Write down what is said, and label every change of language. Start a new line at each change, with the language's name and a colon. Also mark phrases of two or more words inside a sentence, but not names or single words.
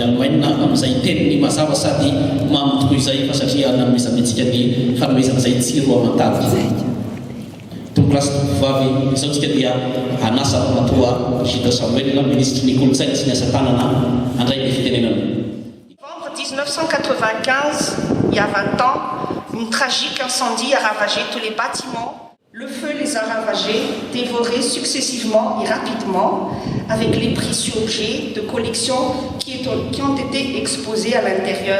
Malagasy: Allemagne amin'izay teniny mazava sady mamy tokoa izay fa satria nanomezantsika ny fanomezana izay tsiro amantady. Tompolasy tovovavy izao tsika dia anasa ramatoa Gilda Samuel, ministre ny kolontsaina sy ny asa tanana andray ny fitenenana.
French: Novembre 1995, il y a 20 ans, une tragique incendie a ravagé tous les bâtiments. Le feu les a ravagés, dévorés successivement et rapidement, avec les précieux objets de collection qui ont été exposés à l'intérieur.